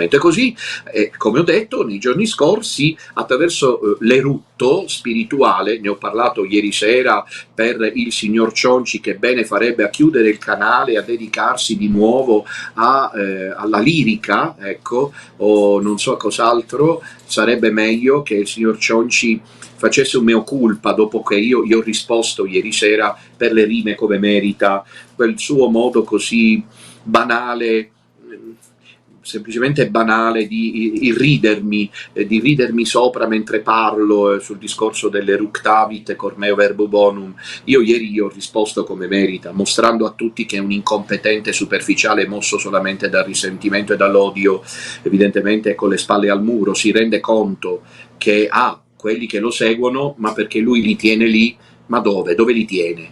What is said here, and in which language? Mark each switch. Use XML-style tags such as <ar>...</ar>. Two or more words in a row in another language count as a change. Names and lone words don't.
<it>E così, come ho detto nei giorni scorsi, attraverso l'erutto spirituale, ne ho parlato ieri sera per il signor Cionci, che bene farebbe a chiudere il canale, a dedicarsi di nuovo alla lirica, ecco, o non so cos'altro, sarebbe meglio che il signor Cionci facesse un</it> <la>mea culpa</la> <it>dopo che io gli ho risposto ieri sera per le rime come merita, quel suo modo così banale, semplicemente banale di ridermi sopra mentre parlo sul discorso dell'</it> <la>eructavit cormeo verbo bonum.</la> <it>Io ieri gli ho risposto come merita, mostrando a tutti che è un incompetente superficiale mosso solamente dal risentimento e dall'odio, evidentemente con le spalle al muro, si rende conto che ha quelli che lo seguono, ma perché lui li tiene lì. Ma dove? Dove li tiene?</it>